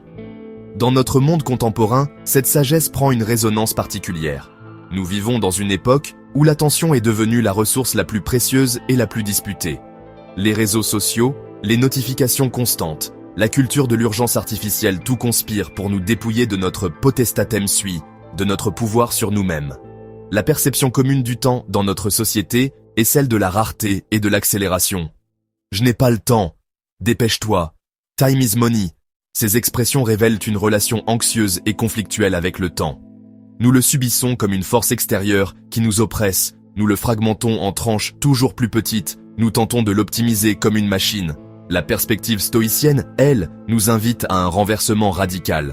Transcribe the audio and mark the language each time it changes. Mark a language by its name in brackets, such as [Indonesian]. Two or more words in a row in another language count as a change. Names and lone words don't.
[French] Dans notre monde contemporain, cette sagesse prend une résonance particulière. Nous vivons dans une époque où l'attention est devenue la ressource la plus précieuse et la plus disputée. Les réseaux sociaux, les notifications constantes, la culture de l'urgence artificielle, tout conspire pour nous dépouiller de notre [Latin] potestatem sui, [French] de notre pouvoir sur nous-mêmes. La perception commune du temps dans notre société est celle de la rareté et de l'accélération. Je n'ai pas le temps. Dépêche-toi. [English] Time is money. [French] Ces expressions révèlent une relation anxieuse et conflictuelle avec le temps. Nous le subissons comme une force extérieure qui nous oppresse, nous le fragmentons en tranches toujours plus petites, nous tentons de l'optimiser comme une machine. La perspective stoïcienne, elle, nous invite à un renversement radical.